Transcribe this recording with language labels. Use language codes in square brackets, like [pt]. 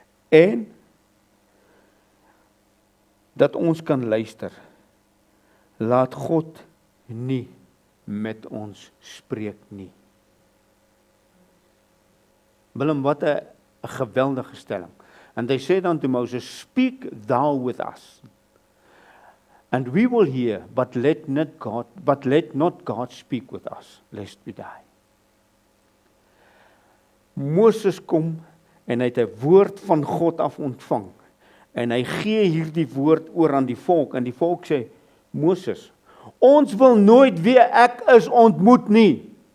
[af] En dat ons kan luister, laat God nie met ons spreek nie. Willem, wat 'n geweldige stelling. [en] And they said unto Moses, speak thou with us, and we will hear, but let not God speak with us, lest we die. [af] Moses kom, en hy het 'n woord van God af ontvang, en hy gee hierdie woord oor aan die volk, en die volk sê, Moses, ons wil nooit weer ek is ontmoet nie.